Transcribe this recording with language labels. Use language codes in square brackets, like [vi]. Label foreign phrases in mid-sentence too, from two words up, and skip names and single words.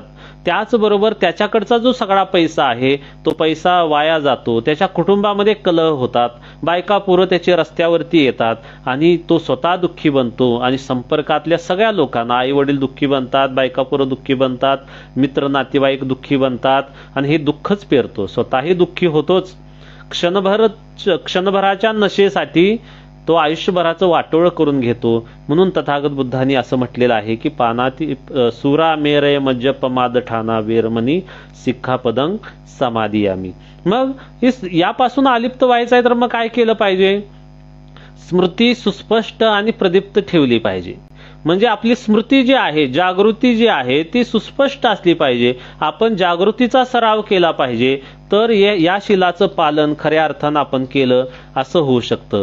[mr] त्याचबरोबर त्याच्याकडचा जो सगळा पैसा आहे तो पैसा वाया जातो, त्याच्या कुटुंबामध्ये कलह होतात, बायका पोरं त्याचे रस्त्यावरती येतात आणि तो स्वतः दुःखी बनतो आणि संपर्कातल्या सगळ्या लोकांना, आई वडील दुःखी बनतात, बायका पोरं दुःखी बनतात, मित्र नातेवाईक दुःखी बनतात आणि हे दुःखच पेरतो, स्वतःही दुःखी होतोच. क्षणभराच्या नशेसाठी तो आयुष्यभराचं वाटोळ करून घेतो. म्हणून तथागत बुद्धांनी असं म्हटलेलं आहे की [pi] पानाती सुरा मेरय मज्जपमाद ठाणा वेरमणी सिक्खापदं समाधियामी. [mr] मग यापासून अलिप्त व्हायचं आहे तर मग काय केलं पाहिजे? स्मृती सुस्पष्ट आणि प्रदीप्त ठेवली पाहिजे. म्हणजे आपली स्मृती जी आहे, जागृती जी आहे ती सुस्पष्ट असली पाहिजे. आपण जागृतीचा सराव केला पाहिजे, तर या शिलाचं पालन खऱ्या अर्थानं आपण केलं असं होऊ शकतं.